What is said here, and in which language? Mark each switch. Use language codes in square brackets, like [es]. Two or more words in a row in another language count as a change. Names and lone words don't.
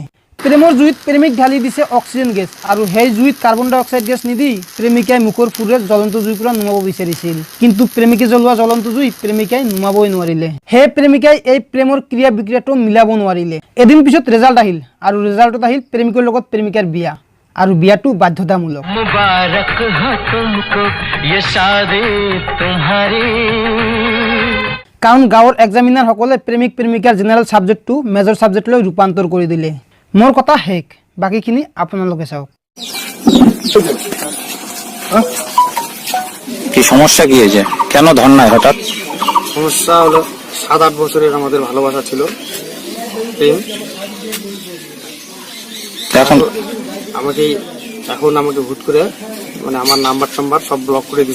[as] প্ৰেমৰ জুইত প্ৰেমিক ঢালি দিছে অক্সিজেন গেছ আৰু সেই জুইত কাৰ্বন ডাই অক্সাইড গেছ নিদি প্ৰেমিকাই মুখৰ ফুৰেৰে জ্বলন্ত জুইৰ পৰা নুমাব বিচাৰিছিল। কিন্তু প্ৰেমিকে জ্বলোৱা জ্বলন্ত জুই প্ৰেমিকাই নুমাবই নোৱাৰিলে। সেই প্ৰেমিকাই এই প্ৰেমৰ ক্ৰিয়া বিক্ৰিয়াটো মিলাব নোৱাৰিলে। এদিন পিছত ৰেজাল্ট আহিল আৰু ৰেজাল্টত আহিল প্ৰেমিকৰ লগত প্ৰেমিকাৰ বিয়া আৰু বিয়াটো বাধ্যতামূলক। [hi] मुबारक हो तुमको ये शादी तुम्हारी [as] কাৰণ গাঁৱৰ এক্সামিনাৰ সকলে প্ৰেমিক প্ৰেমিকাৰ জেনেৰেল সাবজেক্টটো মেজৰ সাবজেক্টলৈ ৰূপান্তৰ কৰি দিলে। মোৰ কথা শেষ, বাকীখিনি আপোনালোকে চাওক। [bn] কি সমস্যা কি হয়েছে? কেন ধর্নায় হঠাৎ? সমস্যা হলো 7-8 বছরের আমাদের ভালোবাসা ছিল, প্রেম। এখন এখন আমাকে হুট করে মানে আমার নাম্বার সব ব্লক করে দিছে।